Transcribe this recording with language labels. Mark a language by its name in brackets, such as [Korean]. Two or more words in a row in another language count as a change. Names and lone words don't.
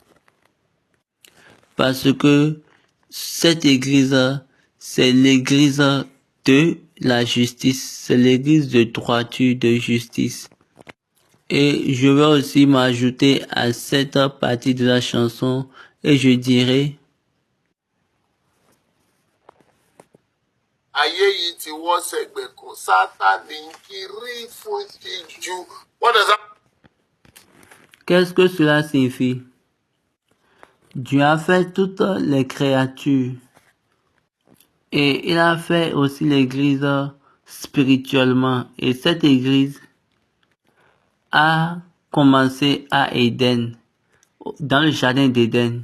[French] Parce que cette église, c'est l'église de la justice, c'est l'église de droiture, de justice. Et je vais aussi m'ajouter à cette partie de la chanson et je dirai: [Yoruba] Ayé yìí ti wọ́ sẹ́gbẹ̀ kan, Sátánì ń kiri fún ìtìjú. [English] What does that? [French] Qu'est-ce que cela signifie? Dieu a fait toutes les créatures et il a fait aussi l'église spirituellement. Et cette église a commencé à Éden, dans le jardin d'Éden.